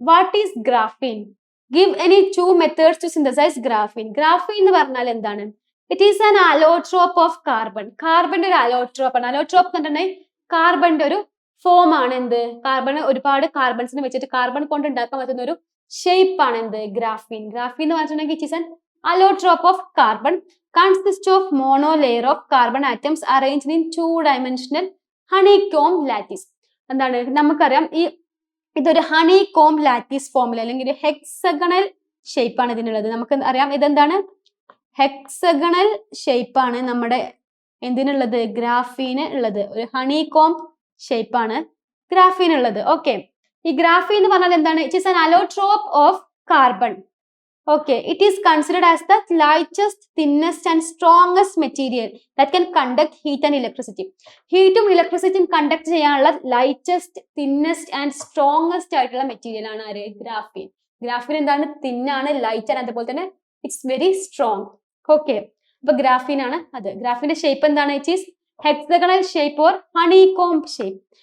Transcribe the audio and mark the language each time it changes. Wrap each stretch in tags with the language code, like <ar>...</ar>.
<en>What is graphene? Give any 2 methods to synthesize graphene.</en> <ml>Graphene എന്ന് പറഞ്ഞാൽ എന്താണ്?</ml> <en>It is an allotrope of carbon.</en> <ml>കാർബണിന്റെ ഒരു allotrope ആണ്. Allotrope എന്ന് പറഞ്ഞിട്ടുണ്ടെങ്കിൽ കാർബണിന്റെ ഒരു ഫോം ആണ് എന്ത്, കാർബൺ ഒരുപാട് കാർബൺസിനെ വെച്ചിട്ട് കാർബൺ കൊണ്ട് ഉണ്ടാക്കാൻ പറ്റുന്ന ഒരു ഷേപ്പ് ആണ് എന്ത്, ഗ്രാഫീൻ. ഗ്രാഫീൻ എന്ന് പറഞ്ഞിട്ടുണ്ടെങ്കിൽ</ml> <en>It is an allotrope of carbon, consists of monolayer of carbon atoms arranged in 2-dimensional honeycomb lattice.</en> <ml>എന്താണ്, നമുക്കറിയാം ഇതൊരു ഹണികോം ലാറ്റിസ് ഫോമിൽ അല്ലെങ്കിൽ ഒരു ഹെക്സഗണൽ ഷേപ്പ് ആണ് ഇതിനുള്ളത്. നമുക്ക് അറിയാം ഇതെന്താണ്, ഹെക്സഗണൽ ഷേപ്പ് ആണ് നമ്മുടെ എന്തിനുള്ളത്, ഗ്രാഫീന് ഉള്ളത്. ഒരു ഹണികോം ഷേപ്പ് ആണ് ഗ്രാഫീൻ ഉള്ളത്. ഓക്കെ, ഈ ഗ്രാഫീൻ എന്ന് പറഞ്ഞാൽ എന്താണ്,</ml> <en>It is an allotrope of carbon. Okay, it is considered as the lightest, thinnest and strongest material that can conduct heat and electricity.</en> <ml>ഹീറ്റും ഇലക്ട്രിസിറ്റിയും conduct ചെയ്യാനുള്ള ലൈറ്റസ്റ്റ്, തിന്നസ്റ്റ് ആൻഡ് സ്ട്രോങ്ങസ്റ്റ് ആയിട്ടുള്ള material ആണ് ആര്, graphene. Graphene എന്താണ്, തിന്നാണ്, light ആണ്, അതുപോലെ തന്നെ</ml> <en>It's very strong.</en> <ml>Okay, അപ്പൊ ഗ്രാഫീൻ ആണ് അത്. ഗ്രാഫീന്റെ ഷേപ്പ് എന്താണ്,</ml> <en>It is hexagonal shape or honeycomb shape.</en>